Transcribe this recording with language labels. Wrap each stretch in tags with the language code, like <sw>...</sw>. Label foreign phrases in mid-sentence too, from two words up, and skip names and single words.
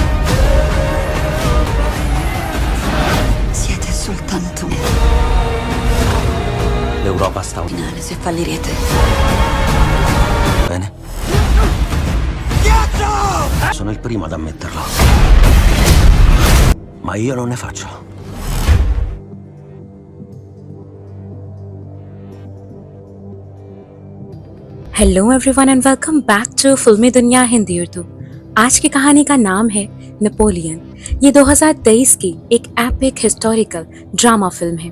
<it>Siete soltanto un L'Europa sta finale se fallirete. bene. Sono il primo ad ammetterlo. Ma io non ne faccio.</it> <en>Hello everyone and welcome back to Filmy Duniya Hindi Urdu.</en> <hi>आज की कहानी का नाम है नेपोलियन। ये 2023 की एक</hi> <en>epic historical drama film</en> <hi>है।</hi>